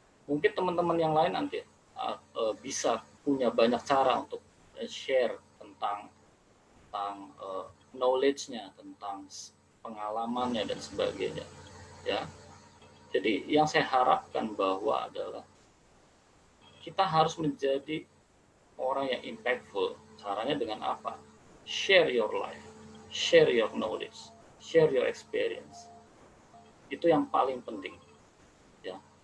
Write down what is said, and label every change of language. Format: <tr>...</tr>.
<id>Mungkin teman-teman yang lain nanti bisa punya banyak cara untuk share tentang knowledge-nya, tentang pengalamannya dan sebagainya. Ya. Jadi yang saya harapkan bahwa adalah kita harus menjadi orang yang impactful. Caranya dengan apa?</id> <en>Share your life, share your knowledge, share your experience.</en> <id>Itu yang paling penting. Ya.</id>